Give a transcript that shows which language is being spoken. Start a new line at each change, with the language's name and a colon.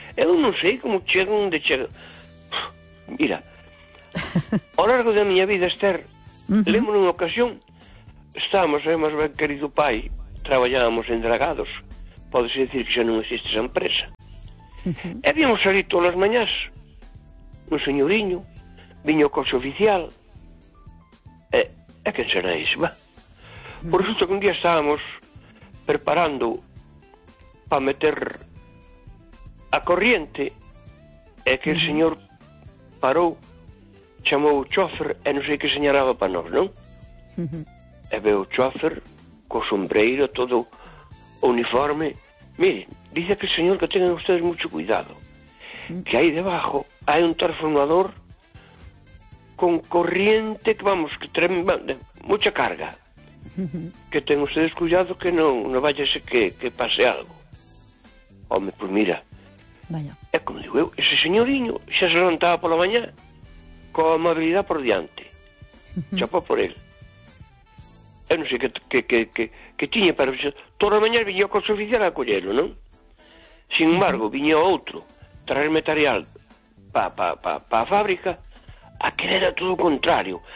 Galician: Eu non sei como chego onde chego. Mira, ao largo da miña vida, Esther, lembro unha ocasión, estábamos, además, ben querido pai, traballábamos en Dragados, podes decir que xa non existe esa empresa. E víamos salir todas as mañás, un señoriño, viño o coche oficial, e quen será ese, va? Por resulta que un día estábamos preparando para meter a corriente, e que el señor parou, chamou o chofer e non sei que señalaba para nós, non? E veo o chofer co sombreiro, todo uniforme.
Spanish: Mire, dice que, señor, que tengan ustedes mucho cuidado, que aí debajo hai un transformador con corriente que, vamos, que tremenda, mucha carga. Que tengan ustedes cuidado que non vaya ese que pase algo.
Galician: Home, pues mira. Vaya. É como digo eu, ese señoriño xa se levantaba pola mañá con amabilidade por diante. Chapó por él. Eu non sei que tiña para... Toda a mañá viña o coche oficial a collelo, non? Sin embargo, viña outro traer material pa a fábrica, aquel era todo o contrario.